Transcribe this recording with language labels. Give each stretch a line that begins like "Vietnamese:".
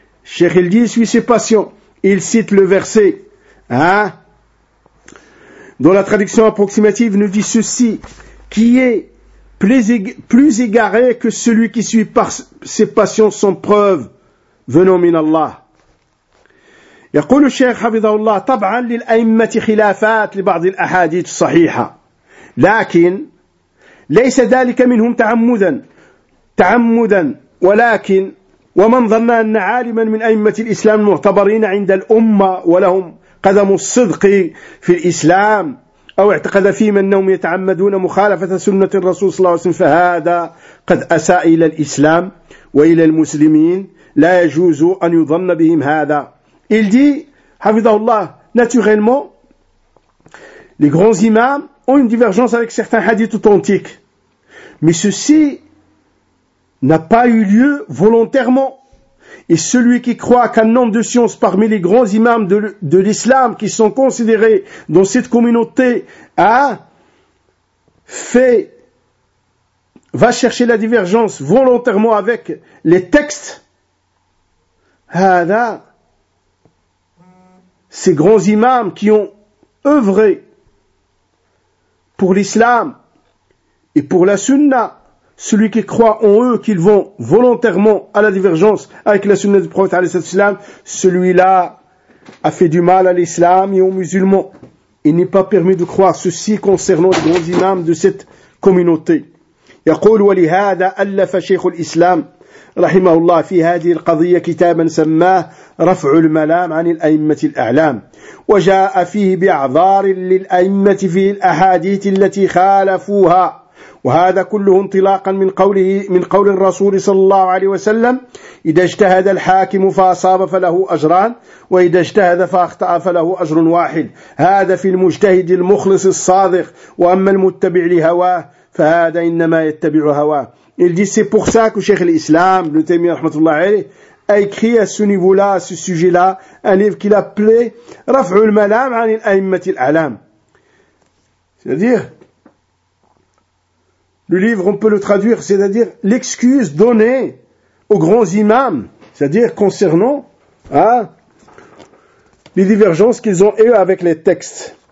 French: Cheikh il dit, il suit ses passions, il cite le verset, hein, dont la traduction approximative nous dit ceci, qui est plus égaré que celui qui suit par ses passions sans preuve, venant min Allah.
Arabic: يقول الشيخ حفظه الله طبعا للأئمة خلافات لبعض الأحاديث الصحيحة لكن ليس ذلك منهم تعمدا ولكن ومن ظن أن عالما من أئمة الإسلام المعتبرين عند الأمة ولهم قدم الصدق في الإسلام أو اعتقد فيهم أنهم يتعمدون مخالفة سنة الرسول صلى الله عليه وسلم فهذا قد أساء إلى الإسلام وإلى المسلمين لا يجوز أن يظن بهم هذا.
French: Il dit, Hafidahullah, naturellement, les grands imams ont une divergence avec certains hadiths authentiques. Mais ceci n'a pas eu lieu volontairement. Et celui qui croit qu'un homme de science parmi les grands imams de l'islam qui sont considérés dans cette communauté a fait, va chercher la divergence volontairement avec les textes, hada, ces grands imams qui ont œuvré pour l'islam et pour la sunna, celui qui croit en eux qu'ils vont volontairement à la divergence avec la sunna du prophète
Arabic: alayhi salatu wassalam,
French: celui-là a fait du mal à l'islam et aux musulmans. Il n'est pas permis de croire ceci concernant les grands imams de cette communauté.
Arabic: يقول ولهذا ألف شيخ الإسلام رحمه الله في هذه القضية كتابا سماه رفع الملام عن الأئمة الأعلام وجاء فيه بأعذار للأئمة في الأحاديث التي خالفوها وهذا كله انطلاقا من قوله من قول الرسول صلى الله عليه وسلم إذا اجتهد الحاكم فأصاب فله أجران وإذا اجتهد فأخطأ فله أجر واحد هذا في المجتهد المخلص الصادق وأما المتبع لهواه فهذا إنما يتبع هواه.
French: Il dit, c'est pour ça que Cheikh l'Islam, le Taimi rahmatullah alayhi, a écrit à ce niveau-là, à ce sujet-là, un livre qu'il appelait Raf'ul Malam anil Aimmatil Alam. C'est-à-dire, le livre, on peut le traduire, c'est-à-dire l'excuse donnée aux grands imams, c'est-à-dire concernant les divergences qu'ils ont eues avec les textes.